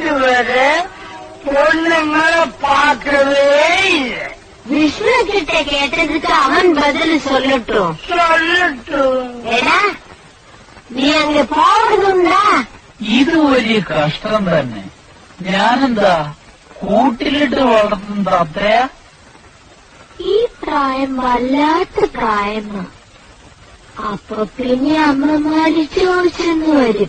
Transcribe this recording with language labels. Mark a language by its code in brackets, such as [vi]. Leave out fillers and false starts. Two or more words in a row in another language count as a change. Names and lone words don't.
[ta] இதுவரை பொண்ணுங்களை பார்க்கவே இல்லை. விஷ்ணு கிட்ட கேட்டதுக்கு அவன் பதில் சொல்லட்டும். [ml] ഏടാ നീ അങ്ങ് പോകണുണ്ടാ? ഇത് വലിയ കഷ്ടം തന്നെ. ഞാനെന്താ കൂട്ടിലിട്ട് വളർത്തുന്നത് അത്രയാ? ഈ പ്രായം വല്ലാത്ത പ്രായമാ. അപ്പൊ പിന്നെ അമ്മമാര് ചോദിച്ചെന്ന് വരും.